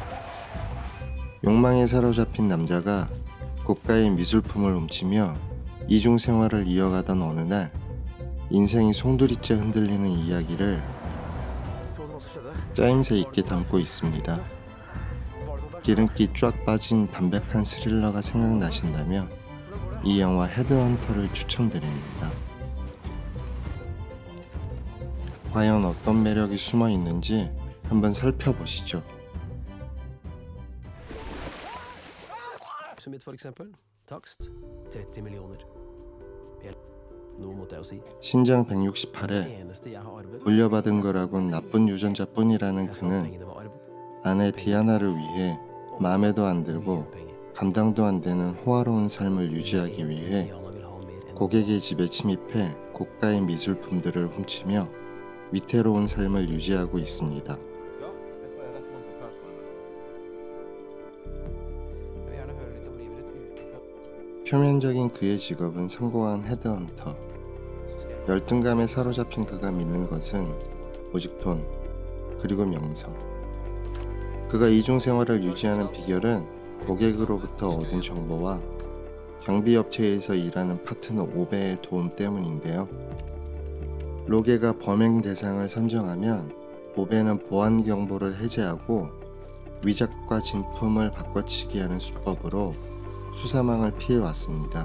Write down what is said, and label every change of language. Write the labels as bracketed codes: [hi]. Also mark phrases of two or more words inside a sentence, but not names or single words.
[ko] 욕망에 사로잡힌 남자가 고가의 미술품을 훔치며 이중 생활을 이어가던 어느 날 인생이 송두리째 흔들리는 이야기를 짜임새 있게 담고 있습니다. 기름기 쫙 빠진 담백한 스릴러가 생각나신다면 이 영화 헤드헌터를 추천드립니다. 과연 어떤 매력이 숨어 있는지 한번 살펴보시죠. [no] Som mitt for eksempel. Takst 30 millioner. Noe måtte jeg jo si. [ko] 신장 [no] Det [ko] 168에 [no] eneste jeg har arvet [ko] 물려받은 거라곤 나쁜 유전자뿐이라는 [no] Jeg sa at [ko] 그는 [no] pengene var arv. [ko] 아내 디아나를 위해 마음에도 안 들고 [no] Mye penger. [ko] 감당도 안 되는 호화로운 삶을 유지하기 위해 [no] Diana vil ha mer enn [ko] 고객의 집에 침입해 고가의 미술품들을 훔치며 위태로운 삶을 유지하고 있습니다. [no] Jeg vil gjerne høre litt om livet ditt utenfor. [ko] 표면적인 그의 직업은 성공한 헤드헌터. [no] Så skal jeg [ko] 열등감에 사로잡힌 그가 믿는 것은 오직 돈, 그리고 명성. 그가 이중 생활을 유지하는 비결은 고객으로부터 얻은 정보와 경비업체에서 일하는 파트너 오베의 도움 때문인데요. 로게가 범행 대상을 선정하면 오베는 보안 경보를 해제하고 위작과 진품을 바꿔치기 하는 수법으로 수사망을 피해왔습니다.